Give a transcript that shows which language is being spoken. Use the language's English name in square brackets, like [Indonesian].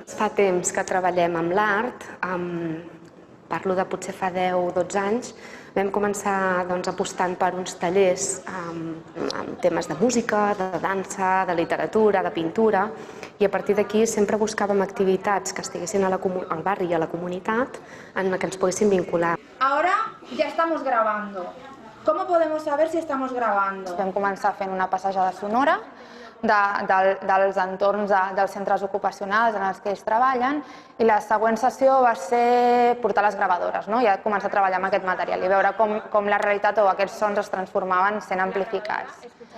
[Catalan] Fa temps que treballem amb l'art, parlo de potser fa 10 o 12 anys, vam començar apostant per uns tallers amb temes de música, de dansa, de literatura, de pintura, i a partir d'aquí sempre buscàvem activitats que estiguessin al barri i a la comunitat en què ens poguessin vincular. [Spanish] Ahora ya estamos grabando. ¿Cómo podemos saber si estamos grabando? [Catalan] Vam començar fent una passejada sonora dels entorns dels centres ocupacionals en els que ells treballen i la següent sessió va ser portar les gravadores, ja començar a treballar amb aquest material i veure com la realitat o aquests sons es transformaven sent amplificats.